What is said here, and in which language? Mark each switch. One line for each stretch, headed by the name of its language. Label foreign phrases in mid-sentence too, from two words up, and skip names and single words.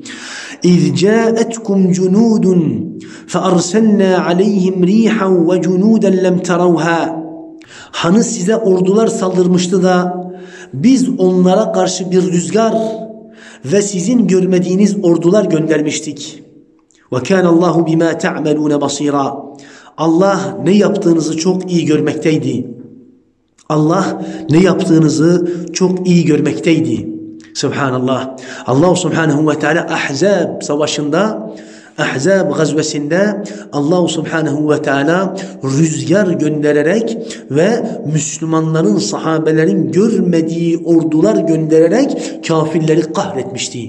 Arabic: إذ جاءتكم جنود فأرسلنا عليهم ريحا وجنودا لم تروها.
Turkish: Hani size ordular saldırmıştı da biz onlara karşı bir rüzgar ve sizin görmediğiniz ordular göndermiştik.
Arabic: وكان الله بما تعملون بصيرا.
Turkish: Allah ne yaptığınızı çok iyi görmekteydi. Allah ne yaptığınızı çok iyi görmekteydi. Subhanallah. Allah
Arabic: سبحانه وتعالى
Turkish: Ahzab savaşında, Ahzab gazvesinde Allah
Arabic: سبحانه وتعالى
Turkish: rüzgar göndererek ve Müslümanların, sahabelerin görmediği ordular göndererek kafirleri kahretmişti.